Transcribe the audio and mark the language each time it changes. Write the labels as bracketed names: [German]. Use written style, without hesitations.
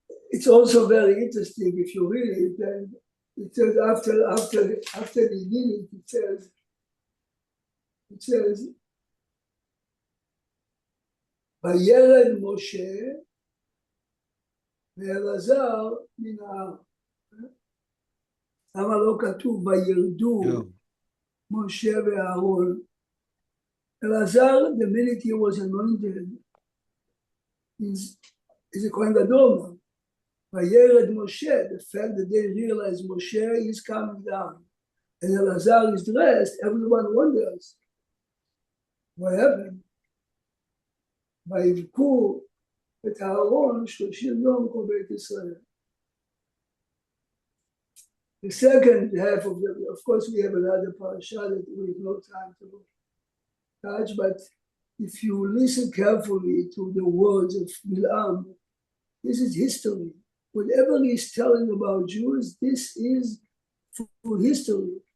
[English] It's also very interesting if you read it. Then it says after the unit, it says, [Hebrew] "Vayered Moshe ve'Elazar min ha'ar." למה לא כתוב וירדו משה ואהרון? [English] Elazar, the minute he was anointed, is a Kohen Gadol now. Vayered Moshe, the fact that they realize Moshe is coming down and Elazar is dressed, everyone wonders what happened. [Hebrew] ויבכו את אהרון 30 יום כל בית ישראל. [English] The second half of of course, we have another parasha that we have no time to touch, but if you listen carefully to the words of Bilam, this is history. Whatever he's telling about Jews, this is for history.